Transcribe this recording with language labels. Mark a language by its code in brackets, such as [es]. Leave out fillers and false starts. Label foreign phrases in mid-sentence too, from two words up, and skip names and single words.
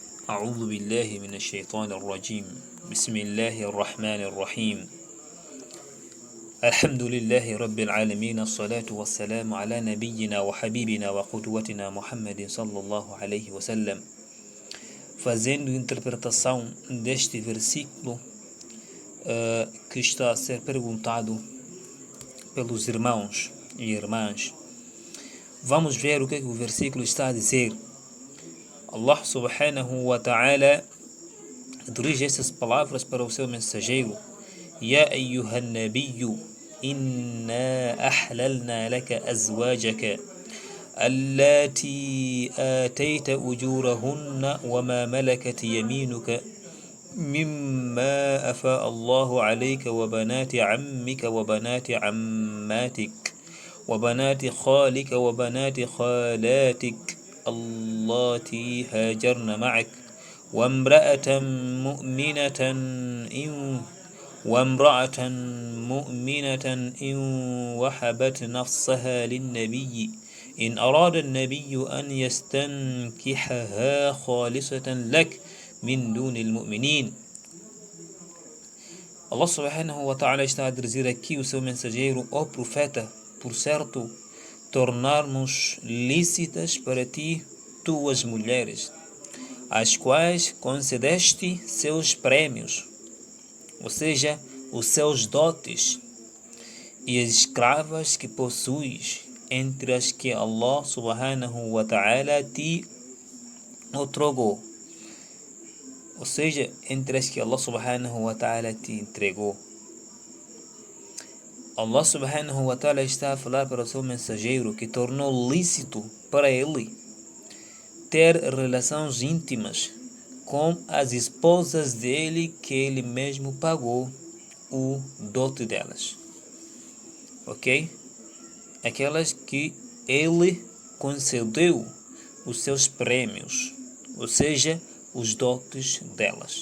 [ar] أعوذ بالله من الشيطان الرجيم بسم الله الرحمن الرحيم الحمد لله رب العالمين الصلاة والسلام على نبينا وحبيبنا وقدوتنا محمد صلى الله عليه وسلم. [pt] Fazendo interpretação deste versículo que está a ser perguntado pelos irmãos e irmãs, vamos ver o que o versículo está a dizer. [ar] الله سبحانه وتعالى [pt] dirige essas palavras para o seu mensageiro: [ar] يا أيها النبي إنا أحللنا لك أزواجك اللاتي آتيت أجورهن وما ملكت يمينك مما أفاء الله عليك وبنات عمك وبنات عماتك وبنات خالك وبنات خالاتك اللاتي هاجرن معك وامرأة مؤمنة إن وهبت نفسها للنبي إن أراد النبي أن يستنكحها خالصة لك من دون المؤمنين. الله سبحانه وتعالى [pt] está a dizer aqui o seu mensageiro: ó profeta, por certo tornarmos lícitas para ti tuas mulheres, às quais concedeste seus prêmios, ou seja, os seus dotes, e as escravas que possuis, entre as que [ar] الله سبحانه وتعالى [pt] te outorgou, ou seja, entre as que [ar] الله سبحانه وتعالى [pt] te entregou. [ar] الله سبحانه وتعالى [pt] está a falar para o seu mensageiro que tornou lícito para ele ter relações íntimas com as esposas dele, que ele mesmo pagou o dote delas. Ok? Aquelas que ele concedeu os seus prêmios, ou seja, os dotes delas.